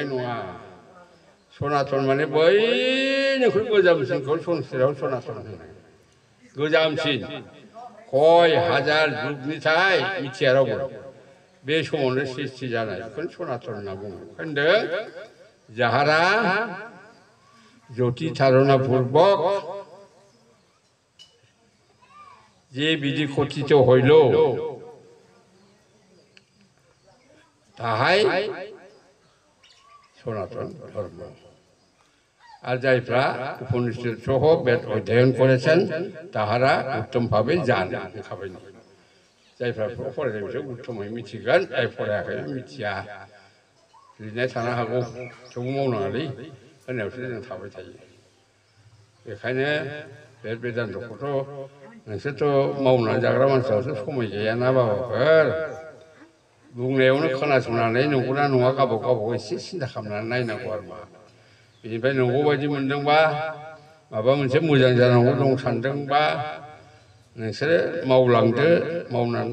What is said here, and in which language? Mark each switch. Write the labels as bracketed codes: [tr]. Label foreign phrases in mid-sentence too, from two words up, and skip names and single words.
[brx] नङा सनातन माने बयनिख्रुइ गोजामसिनखौ संसाराव सनातन होनो गोजामसिन कय हाजार जुगनिथाय मिथिया रावबो बे समावनो सृष्टि जानाय बेखौनो सनातन होनना बुङो होनदों जाहारा [bn] জ্যোতি ধারণা পূর্বক যে বিধি কথিত হইল তাহাই সনাতন ধর্ম। আর যাইফরা উপনিষদ সহ বেদ অধ্যয়ন করেছেন তাহারা উত্তমভাবে জানেন খাবেন। [brx] जायफ्रा फरायनाय बिसोर उथ्थमै मिथिगोन जाय फरायाखै मिथिया लिरनाय थानो हागौ थेवबो मावनाङालै होननायावसो जों थाबाय थायो। बेखायनो बे बेदान्तखौथ' नोंसोरथ' मावनानै जाग्रा मानसियावसो समाय गैयाना बाबाफोर बुंनायावनो खोनासंनानै नंगौना नङा गावबागाव एसे सिन्था खालामनानै नायनांगौ आरो मा बेनिफ्राय नंगौ बायदि मोनदोंबा माबा मोनसे मोजां जानांगौ दं सानदोंबा नोंसोरो मावलांदो मावनानै